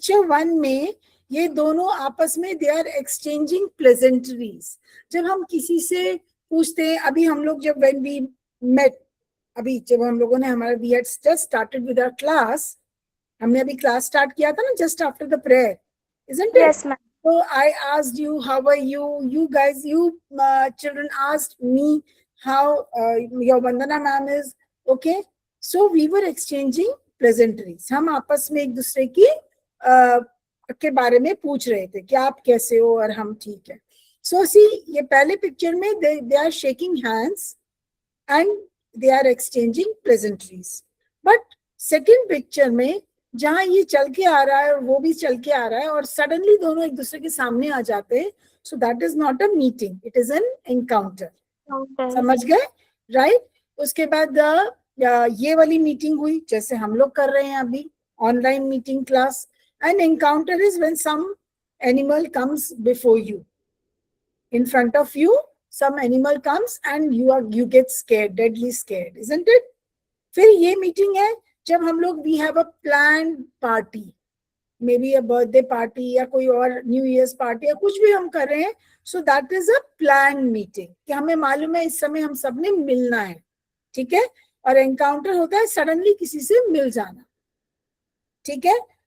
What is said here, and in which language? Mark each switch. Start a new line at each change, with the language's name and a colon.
Hindi: 1 में ये दोनों आपस में
English: They are exchanging pleasantries.
Hindi: जब हम किसी से पूछते हैं, अभी हम लोग जब
English: when we met,
Hindi: अभी जब हम लोगों ने हमारा
English: we had just started with our class,
Hindi: हमने अभी क्लास स्टार्ट किया था ना
English: Just after the prayer, isn't it? Yes, ma'am. So I asked you, how are you? You guys, you children asked me how your Vandana ma'am is. Okay. So we were exchanging pleasantries.
Hindi: हम आपस में एक दूसरे की के बारे में पूछ रहे थे कि आप कैसे हो और हम ठीक है।
English: So see,
Hindi: ये पहले पिक्चर में
English: they are shaking hands and they are exchanging pleasantries.
Hindi: But second picture में जहां ये चल के आ रहा है और वो भी चल के आ रहा है और सडनली दोनों एक दूसरे के सामने आ जाते हैं,
English: So that is not a meeting, it is an encounter.
Hindi: समझ गए? राइट? उसके बाद ये वाली मीटिंग हुई जैसे हम लोग कर रहे हैं अभी, online meeting class.
English: An encounter is when some animal comes before you, in front of you some animal comes and you get scared, deadly scared, isn't it?
Hindi: फिर ये मीटिंग है जब हम लोग
English: we have a plan party, maybe a birthday party
Hindi: या कोई और new years party या कुछ भी हम कर रहे हैं,
English: so that is a plan meeting
Hindi: कि हमें मालूम है इस समय हम सब ने मिलना है, ठीक है? और एनकाउंटर होता है सडनली किसी से मिल जाना, ठीक है?